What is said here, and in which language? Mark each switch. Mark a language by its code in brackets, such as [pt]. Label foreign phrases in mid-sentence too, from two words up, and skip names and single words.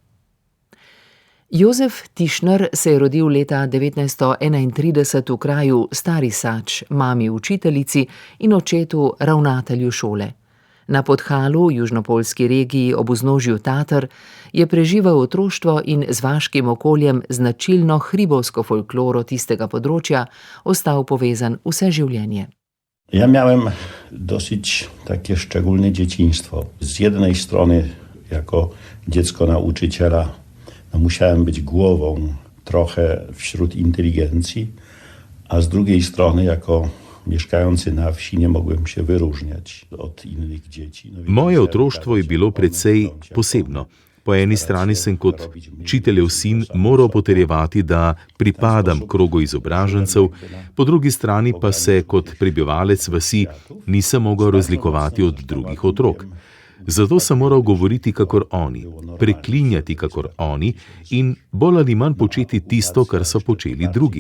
[sl] Jozef Tischner se je rodil leta 1931 v kraju Stari Sač, mami učiteljici in očetu ravnatelju šole. Na Podhalu, južnopoljski regiji ob vznožju Tater, je preživel otroštvo in z vaškim okoljem značilno hribovsko folkloro tistega področja ostal povezan vse življenje. [pl] Ja miałem dosyć takie szczególne dzieciństwo. Z jednej strony jako dziecko nauczyciela musiałem być głową trochę wśród inteligencji, a z drugiej strony jako mieszkający na wsi nie mogłem się wyróżniać od innych dzieci. [sl] Moje otroštvo je bilo precej posebno. Po eni strani sem kot učiteljev sin moral potrjevati, da pripadam krogu izobražencev, po drugi strani pa se kot prebivalec vasi nisem mogel razlikovati od drugih otrok. Zato sem moral govoriti kakor oni, preklinjati kakor oni in bolj ali manj početi tisto, kar so počeli drugi.